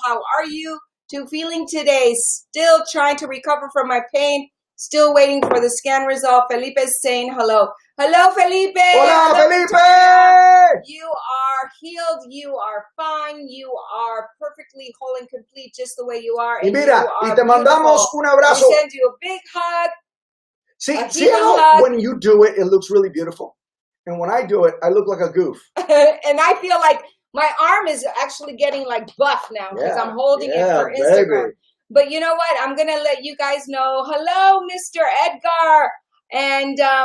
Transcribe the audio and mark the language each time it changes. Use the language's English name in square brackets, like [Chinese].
[English] How are you two feeling today? Still trying to recover from my pain. Still waiting for the scan result. Felipe is saying hello. Hello, Felipe. [Spanish] Hola, [English] hello, Felipe. Victoria. You are healed. You are fine. You are perfectly whole and complete just the way you are. [Spanish] Y mira, y te mandamos un abrazo. [English] We send you a big hug. See how when you do it, it looks really beautiful? And when I do it, I look like a goof. And I feel like my arm is actually getting like buff now because I'm holding it for Instagram. Baby. But you know what? I'm going to let you guys know. Hello, Mr. Edgar. And